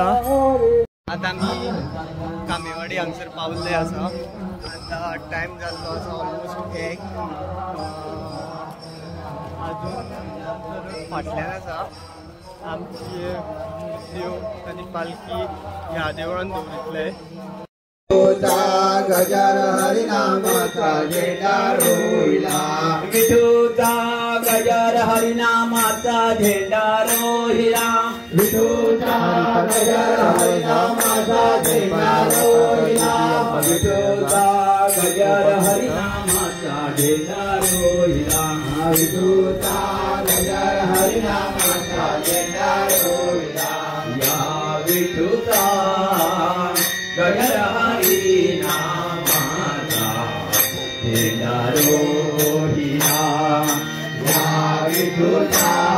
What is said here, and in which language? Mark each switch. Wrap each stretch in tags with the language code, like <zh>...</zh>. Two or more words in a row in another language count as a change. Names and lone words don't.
<kok>आतां आमी कामेवाडी हांगसर पावल्ले आसा. आतां टायम जाल्लो आसा ऑलमोस्ट 1. अजून फाटल्यान आसा आमची मूर्त्यो आनी पालखी ह्या देवळान दवरितले.</kok> <mr>गजर हरिनामाचा झेंडा रोहिला. विठूचा गजर हरिनामाचा झेंडा रोहिला. विठूचा गजर हरिनामाचा झेंडा रोविला विठोबा गजर हरिनामाचा झेंडा रोविला विठोबा गजर हरिनामाचा झेंडा रोविला या विठोबा गजर हरिनामाचा झेंडा रोविला या विठोबा</mr>